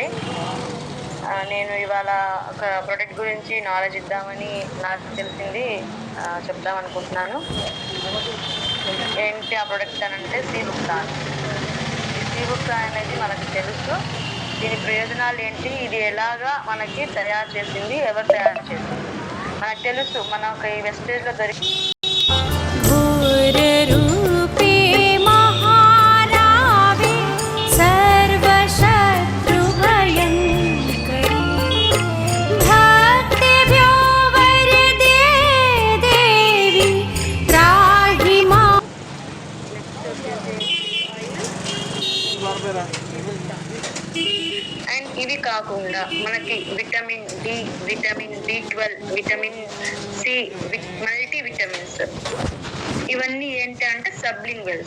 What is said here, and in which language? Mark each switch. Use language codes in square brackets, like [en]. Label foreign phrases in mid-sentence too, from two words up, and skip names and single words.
[te] నేను ఇవాళ ఒక ప్రొడక్ట్ గురించి నాలెడ్జ్ ఇద్దామని నాకు తెలిసింది చెప్దాం అనుకుంటున్నాను. ఏంటి ఆ ప్రొడక్ట్ అని అంటే సీబుక్తాన్. ఈ సీబుక్తాన్ అనేది మనకు తెలుసు. దీని ప్రయోజనాలు ఏంటి, ఇది ఎలాగా మనకి తయారు చేసింది, ఎవరు తయారు చేసింది మనకు తెలుసు. మనకు ఈ వెస్టేజ్లో దొరికి [sa] घोररूपे महारावे सर्वशत्रुभयङ्करी भक्तिभ्यो वरदे देवी त्राहि मां। [te] అండ్ ఇవి కాకుండా మనకి [en] vitamin D, vitamin B12, vitamin C, multi vitamins, [te] ఇవన్నీ ఏంటి అంటే సబ్లింగ్వెల్స్.